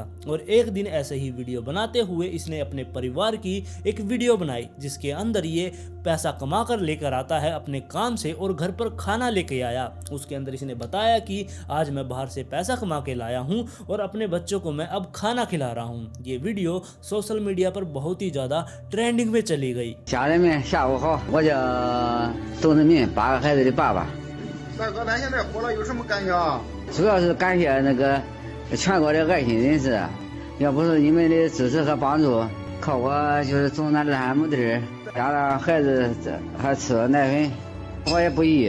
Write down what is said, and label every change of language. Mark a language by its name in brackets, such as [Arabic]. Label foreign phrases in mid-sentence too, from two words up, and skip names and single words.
[Hindi] और एक दिन ऐसे ही वीडियो बनाते हुए इसने अपने परिवार की एक वीडियो बनाई, जिसके अंदर ये पैसा कमा कर लेकर आता है अपने काम से और घर पर खाना लेके आया। उसके अंदर इसने बताया कि आज मैं बाहर से पैसा कमा के लाया हूं और अपने बच्चों को मैं अब खाना खिला रहा हूं। ये वीडियो [English] social media [Hindi] पर बहुत ही ज्यादा ट्रेंडिंग में चली गई। [Chinese] 家人们下午好，我叫窦志民，8个孩子的爸爸。大哥，咱现在火了，有什么感想啊？主要是感谢那个全国的爱心人士，要不是你们的支持和帮助，靠我就是种那烂木地儿，让让孩子还吃了奶粉，我也不易。